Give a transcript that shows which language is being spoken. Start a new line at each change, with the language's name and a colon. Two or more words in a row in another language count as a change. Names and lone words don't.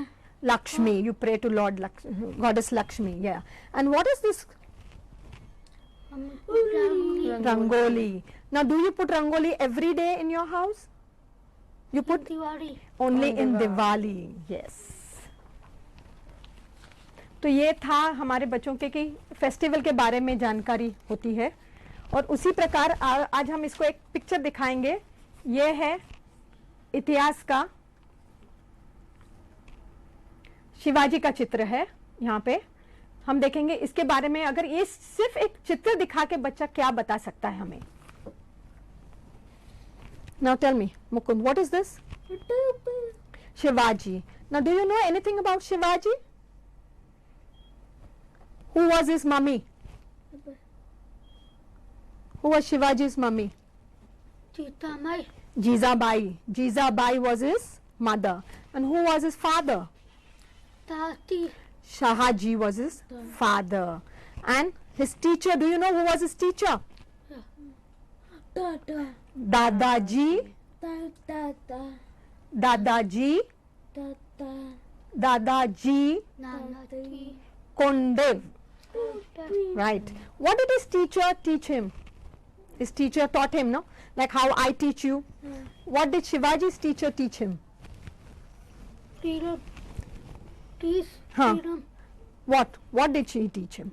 English: Lakshmi. You pray to Lord Goddess Lakshmi. Yeah. And what is this Rangoli. Rangoli? Now, do you put Rangoli every day in your house? You put Diwali. only On in Diwali. Diwali. Yes.
Hindi: तो ये था हमारे बच्चों के कि फेस्टिवल के बारे में जानकारी होती है. और उसी प्रकार आज हम इसको एक पिक्चर दिखाएंगे. ये है इतिहास का शिवाजी का चित्र है. यहाँ पे हम देखेंगे इसके बारे में. अगर ये सिर्फ एक चित्र दिखा के बच्चा क्या बता सकता है हमें.
English: Now tell me, Mukund, what is this? Shivaji. Now, do you know anything about Shivaji? Who was his mummy? Who was Shivaji's mummy? Jitamai. Jizabai. Jizabai was his mother. And who was his father? Tati. Shahaji was his father. And his teacher, do you know who was his teacher? Tata. Dadaji. Tata. Dadaji. Tata. Dadaji Nanati. Kondev. Right. What did his teacher teach him? His teacher taught him, no? Like how I teach you. What did Shivaji's teacher teach him? Freedom. Peace. Huh. Freedom. What did she teach him?